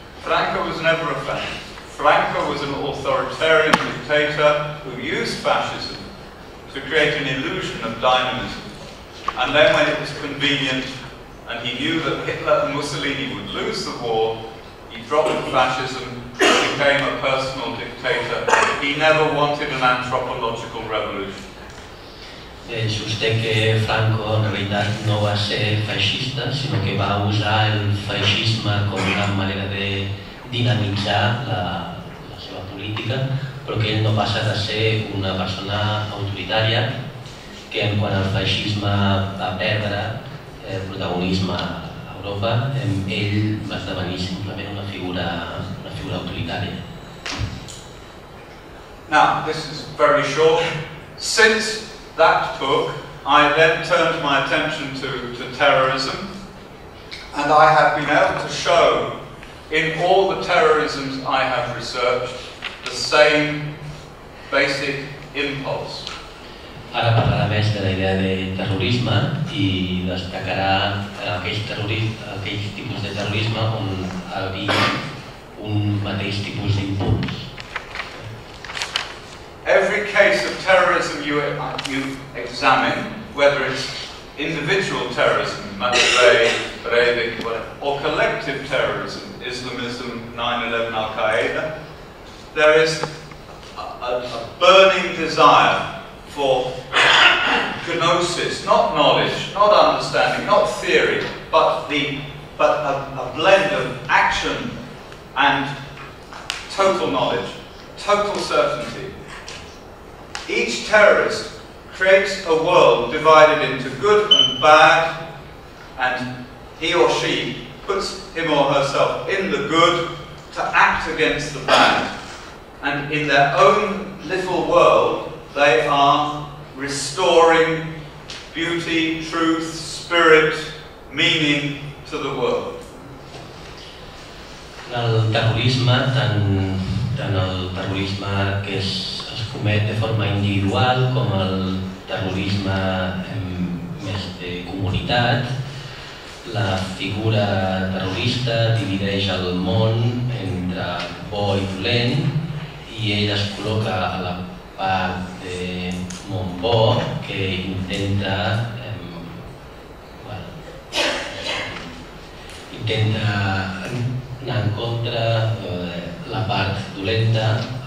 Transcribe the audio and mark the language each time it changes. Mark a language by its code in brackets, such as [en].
[en] Franco was never a fascist. Franco was an authoritarian dictator who used fascism to create an illusion of dynamism. And then when it was convenient, and he knew that Hitler and Mussolini would lose the war, he dropped fascism, became a personal dictator. He never wanted an anthropological revolution. [ca] Sosté que Franco en realitat no va ser feixista, sinó que va usar el feixisme com una manera de dinamitzar la seva política, però que ell no passa de ser una persona autoritària, que quan el feixisme va perdre el protagonisme a Europa, ell va esdevenir simplement una figura autoritària. [en] Now, this is very short. Since that book, I then turned my attention to terrorism, and I have been able to show in all the terrorisms I have researched the same basic impulse. [ca] Ara parlarà més de la idea de terrorisme i destacarà aquells tipus de terrorisme on hi havia un mateix tipus d'impuls. [en] Every case of terrorism you examine, whether it's individual terrorism, Breivik, or collective terrorism, Islamism, 9/11, Al-Qaeda, there is a burning desire for gnosis, not knowledge, not understanding, not theory, but a blend of action and total knowledge, total certainty. Each terrorist creates a world divided into good and bad, and he or she puts him or herself in the good to act against the bad. And in their own little world, they are restoring beauty, truth, spirit, meaning to the world. [ca] El terrorisme, tant el terrorisme que es comet de forma individual com el terrorisme més de comunitat, la figura terrorista divideix el món entre bo i dolent i ell es col·loca a la part de món bo que intenta anar en contra la part dolenta